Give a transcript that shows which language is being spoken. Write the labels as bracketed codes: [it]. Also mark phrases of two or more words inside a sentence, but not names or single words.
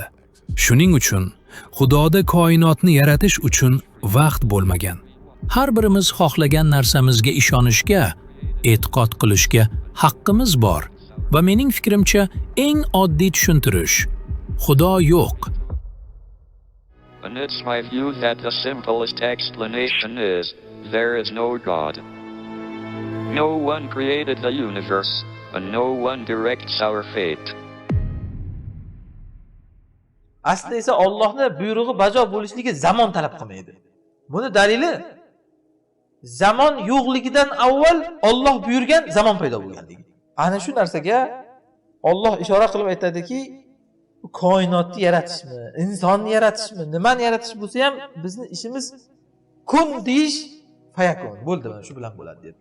[uz] Shuning uchun Xudoda koinotni yaratish uchun vaqt bo'lmagan. Har birimiz xohlagan narsamizga ishonishga, e'tiqod qilishga haqqimiz bor va mening fikrimcha eng oddiy tushuntirish Xudo yo'q. [en] And it's my view that the simplest explanation is, there is no God. No one created the universe, and no one directs our fate. [uz] Aslida esa Allohning buyrug'i bajo bo'lishligi zamon talab qilmaydi. Buni dalili zamon yo'qligidan avval Alloh buyurgan zamon paydo bo'lganligi. Ana shu narsaga Alloh ishora qilib aytadiki, koinotni yaratishmi, insonni yaratishmi, nimani yaratish bo'lsa ham bizni ishimiz kun deyish, fayakun bo'ldi, mana shu bilan bo'ladi deb.